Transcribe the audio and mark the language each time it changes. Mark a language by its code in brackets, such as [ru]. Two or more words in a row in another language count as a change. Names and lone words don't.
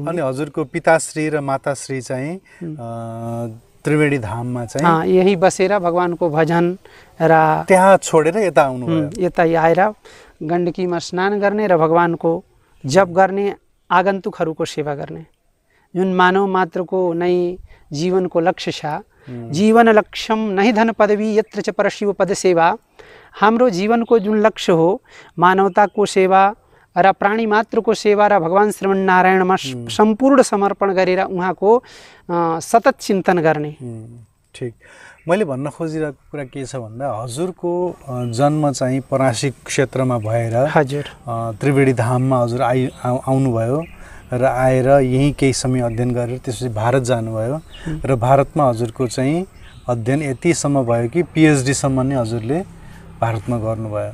[ne] अनि हजुरको पिताश्री र माताश्री चाहिँ त्रिवेणी धाममा चाहिँ यही बसेर भगवानको भजन र त्यहाँ छोडेर यता आउनुभयो? यता आएर गण्डकीमा स्नान गर्ने र भगवानको जप गर्ने, आगन्तुकहरूको सेवा गर्ने, जुन मानव मात्रको नै जीवनको लक्ष्य छ। [sa] जीवन लक्ष्यम नहीं धन पदवी यत्र च परशिव पद सेवा। [ne] हाम्रो जीवनको जुन लक्ष्य हो मानवताको सेवा र प्राणी मात्रको सेवा र भगवान श्रीमन्नारायणमा सम्पूर्ण समर्पण गरेर उहाँको सतत चिन्तन गर्ने। ठीक। मैले भन्न खोजिरहेको कुरा के छ भन्दा हजुरको जन्म चाहिँ परासी क्षेत्रमा भएर हजुर त्रिवेणी धाममा हजुर आउनुभयो र आएर यहीँ केही समय अध्ययन गरेर त्यसपछि भारत जानुभयो र भारतमा हजुरको चाहिँ अध्ययन यतिसम्म भयो कि पिएचडी सम्म नै हजुरले भारतमा गर्नुभयो।